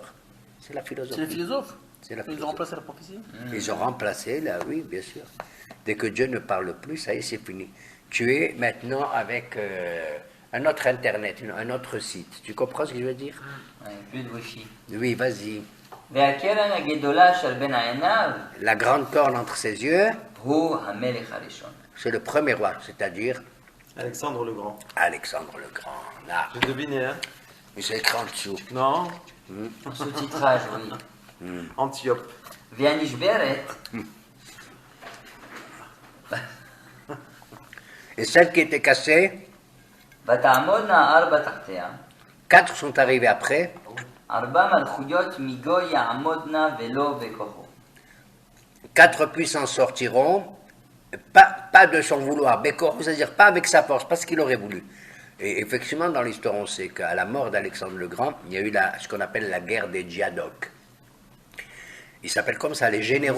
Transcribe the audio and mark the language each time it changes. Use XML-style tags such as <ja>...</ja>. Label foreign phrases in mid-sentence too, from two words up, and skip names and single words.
<fr>C'est la philosophie. C'est les philosophes. C'est la Ils ont philosophie. remplacé la prophétie. Ils ont remplacé, là, oui, bien sûr. Dès que Dieu ne parle plus, ça y est, c'est fini. Tu es maintenant avec un autre Internet, un autre site. Tu comprends ce que je veux dire? plus de wifi. Oui, vas-y.</fr> <he>והקרן הגדולה של בין עיניו</he> <fr>La grande corne entre ses yeux,</fr> <he>הוא המלך הראשון.</he> <fr>c'est le premier roi, c'est-à-dire Alexandre le Grand. Alexandre le Grand. Là, J'ai deviné, hein? il s'est écrit en dessous. Non, sous-titrage, oui. Antiope.</fr> <he>והנשברת,</he> <fr>Et celles qui étaient cassées,</fr> <he>ותעמודנה 4 תחתיה,</he> <fr>4 sont arrivés après.</fr> <he>4 מלכויות מגוי יעמודנה ולא בכוחו.</he> <fr>4 puissants sortiront, pas de son vouloir, c'est-à-dire pas avec sa force, pas ce qu'il aurait voulu. Et effectivement, dans l'histoire, on sait qu'à la mort d'Alexandre le Grand, il y a eu ce qu'on appelle la guerre des Djadoks. Ils s'appellent comme ça, les généraux</fr>